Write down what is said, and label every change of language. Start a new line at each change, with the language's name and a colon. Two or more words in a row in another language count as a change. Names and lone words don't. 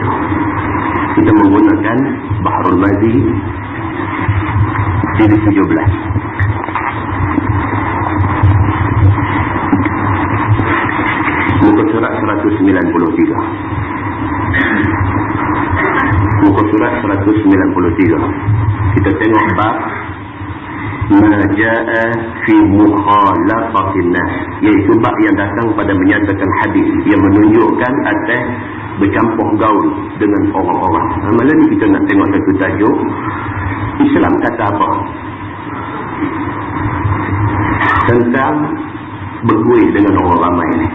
Malay: Kita menggunakan Bahrul Mazi jilid 17. Muka surat 193. Muka surat 193. Kita tengok bab
Arabic: ma jaa fi mukhalafatin nas,
Malay: iaitu bab yang datang pada menyatakan hadis yang menunjukkan atas bercampur gaul dengan orang-orang. Malam ni kita nak tengok satu tajuk, Islam kata apa tentang bergaul dengan orang ramai ni.